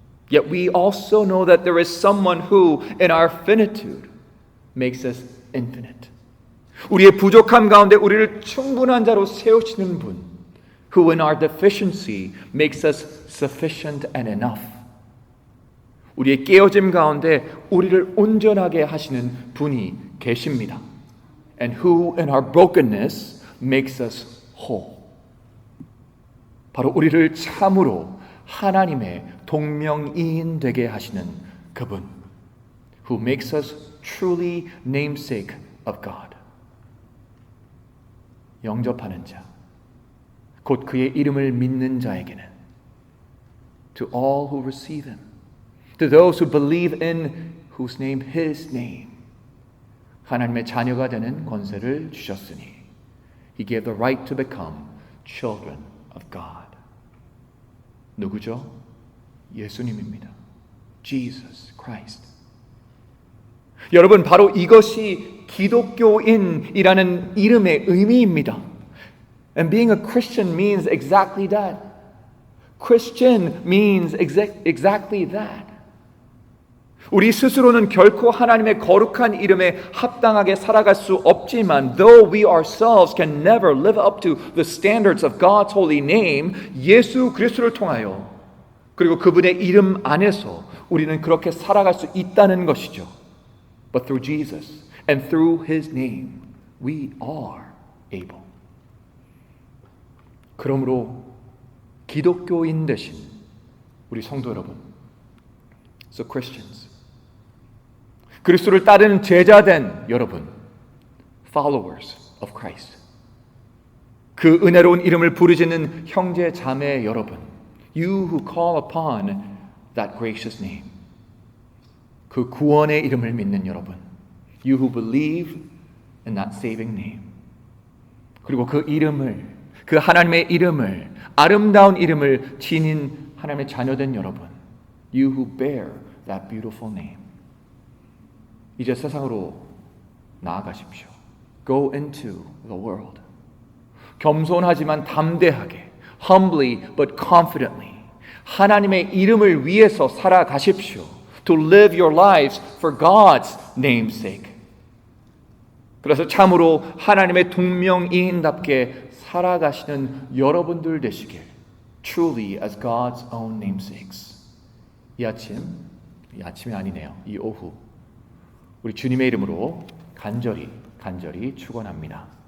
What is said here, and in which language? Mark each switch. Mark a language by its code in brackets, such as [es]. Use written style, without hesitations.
[en] Yet we also know that there is someone who, in our finitude, makes us infinite. [ko] 우리의 부족함 가운데 우리를 충분한 자로 세우시는 분, [en] who in our deficiency makes us sufficient and enough. [ko] 우리의 깨어짐 가운데 우리를 온전하게 하시는 분이 계십니다. [en] And who in our brokenness makes us whole. [ko] 바로 우리를 참으로 하나님의 동명이인 되게 하시는 그분. [en] Who makes us truly namesake of God. [ko] 영접하는 자, 곧 그의 이름을 믿는 자에게는 [en] To all who receive him, to those who believe in whose name, his name, [ko] 하나님의 자녀가 되는 권세를 주셨으니 [en] He gave the right to become children of God. [ko] 누구죠? 예수님입니다. Jesus Christ. 여러분, 바로 이것이 기독교인이라는 이름의 의미입니다. [en] And being a Christian means exactly that. Christian means exactly that. [ko] 우리 스스로는 결코 하나님의 거룩한 이름에 합당하게 살아갈 수 없지만 [en] though we ourselves can never live up to the standards of God's holy name, [ko] 예수 그리스도를 통하여 그리고 그분의 이름 안에서 우리는 그렇게 살아갈 수 있다는 것이죠. [en] But through Jesus and through His name, we are able. [ko] 그러므로 기독교인 되신 우리 성도 여러분, [en] so Christians, [ko] 그리스도를 따르는 제자된 여러분, [en] followers of Christ, [ko] 그 은혜로운 이름을 부르짖는 형제 자매 여러분, [en] you who call upon that gracious name, [ko] 그 구원의 이름을 믿는 여러분, [en] you who believe in that saving name, [ko] 그리고 그 이름을, 그 하나님의 이름을, 아름다운 이름을 지닌 하나님의 자녀된 여러분, [en] you who bear that beautiful name, [ko] 이제 세상으로 나아가십시오. [en] Go into the world. [ko] 겸손하지만 담대하게, [en] humbly but confidently, [ko] 하나님의 이름을 위해서 살아가십시오. [en] To live your lives for God's name's sake. [ko] 그래서 참으로 하나님의 동명이인답게 살아가시는 여러분들 되시길, [en] truly as God's own namesakes. [ko] 이 아침이 아니네요. 이 오후 우리 주님의 이름으로 간절히 축원합니다.